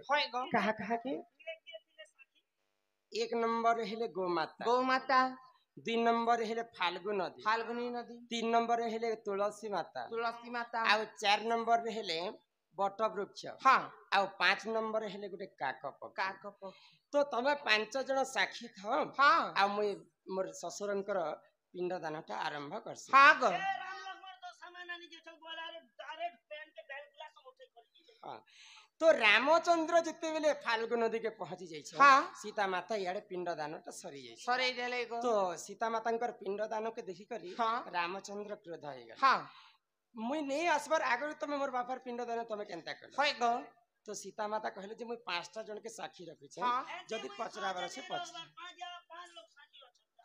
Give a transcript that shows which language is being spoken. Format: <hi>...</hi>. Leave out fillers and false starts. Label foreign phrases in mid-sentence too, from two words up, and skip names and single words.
<or>ହଇଗ କାହା କାହା କି 1 ନମ୍ବର ହେଲେ ଗୋମାତା ଗୋମାତା 2 ନମ୍ବର ହେଲେ ଫାଲ୍ଗୁ ନଦୀ फाल्गुनी नदी 3 ନମ୍ବର ହେଲେ ତୁଳସୀ ମାତା तुलसी माता ଆଉ 4 ନମ୍ବରରେ ହେଲେ ବଟ ବୃକ୍ଷ</or> <hi>हाँ</hi> <or>ଆଉ 5 ନମ୍ବର ହେଲେ ଗୋଟେ କାକ ପକ୍ଷୀ काक ତ ତମେ 5 ଜଣ ସାକ୍ଷୀ ଥାଅ</or> <hi>हाँ</hi> <or>ଆଉ ମୁଇ ମୋର ଶ୍ୱଶୁରଙ୍କର ପିଣ୍ଡ ଦାନଟା ଆରମ୍ଭ କରସି</or> <hi>हाँ ग</hi> <or>ରାମ ଲକ୍ଷ୍ମଣ ତ ସାମାନ ଆଣି ଯାଇଛନ୍ ଗଳାରେ ଡାଇରେକ୍ଟ ପ୍ୟାଣ୍ଟ ବେଲ ଗୁଲା ସବୁ ଉଠେଇ କରି ହଁ ତ ରାମଚନ୍ଦ୍ର ଯେତେବେଳେ ଫାଲ୍ଗୁ ନଦୀକେ ପହଞ୍ଚି ଯାଇଛ</or> <hi>हाँ</hi> <or>ସୀତା ମାତା ଇଆଡେ ପିଣ୍ଡ ଦାନଟା ସରି ଯାଇଛି ସରେ ଦେଲେ ଗ ତ ସୀତା ମାତାଙ୍କର ପିଣ୍ଡ ଦାନକେ ଦେଖିକରି ହଁ। ରାମଚନ୍ଦ୍ର କ୍ରୋଧ ହେଇଗଲେ</or> <hi>हाँ</hi> <or>ମୁଇ ନେଇ ଆସିବାର ଆଗରୁ ତମେ ମୋର ବାପାର ପିଣ୍ଡ ଦାନ ତମେ କେନ୍ତା କଲ ହୟ ଗ ତ ସୀତା ମାତା କହିଲେ ଯେ ମୁଇ 5ଟା ଜଣକେ ସାକ୍ଷୀ ରଖିଛେ</or> <hi>हाँ</hi> <or>ଯଦି ପଚରାବାର ଅଛି ପଚରା ପାଞ୍ଚ ଲୋକ ସାକ୍ଷୀ ଅଛନ୍ତି</or>